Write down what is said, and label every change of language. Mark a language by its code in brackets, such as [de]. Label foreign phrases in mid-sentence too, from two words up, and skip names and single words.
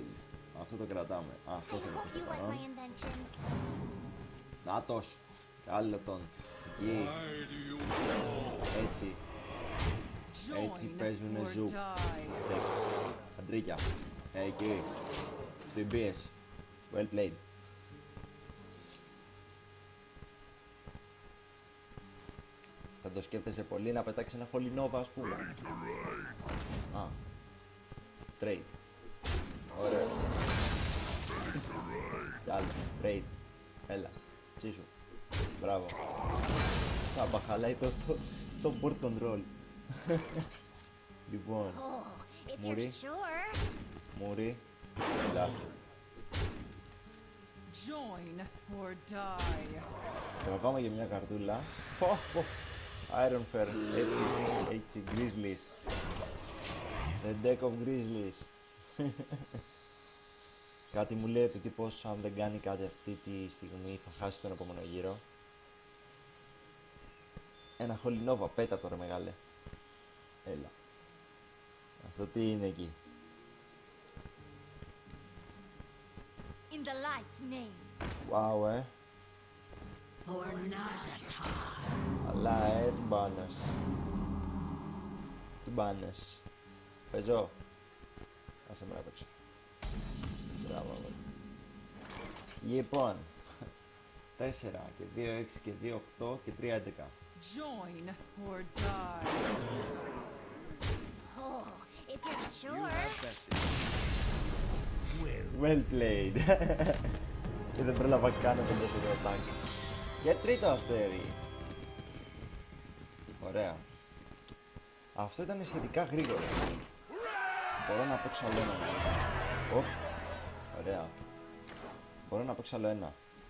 [el] Αυτό το κρατάμε. Αυτό θα είναι το παρόν. Νάτος. Κάλε τον. Εκεί. Έτσι. Έτσι παίζουνε ζου. Αντρίκια. Εκεί. Στην πίεση. [en] Well played. [el] Θα το σκέφτεσαι πολύ να πετάξει ένα Holy Nova, ας πούμε. Trade. Ωραίο. Κι άλλο. Trade. Έλα. Ψήσου. Μπράβο. Θα μπαχαλάει το [en] board control. [el] Λοιπόν. Μουρί. Μουρί. Έλα. [en] Join or die. [el] Θα πάμε για μια καρτούλα. Iron Fern, έτσι, [en] Grizzlies. The deck of Grizzlies. [el] Κάτι μου λέει ότι ο τύπος αν δεν κάνει κάτι αυτή τη στιγμή θα χάσει τον επόμενο γύρο. Ένα Holy Nova, πέτα τώρα μεγάλε. Έλα. Αυτό τι είναι εκεί. [en] In the light's name. Wow, For Najatar. [el] Αλλά τι μπάνες. Τι μπάνες. Παίζω. Άσε με να παίξω. Μπράβο. Λοιπόν. 4 και 2, 6 και 2, 8 και 3, 11. [en] Join or die. Oh, if you're sure. Well played. [el] Και δεν πρόλαβα καν να τελειώσω το τάγκ. Και τρίτο αστέρι. Ωραία. Αυτό ήταν σχετικά γρήγορο. Μπορώ να παίξω άλλο ένα. Οπ. Ωραία. Μπορώ να παίξω άλλο ένα.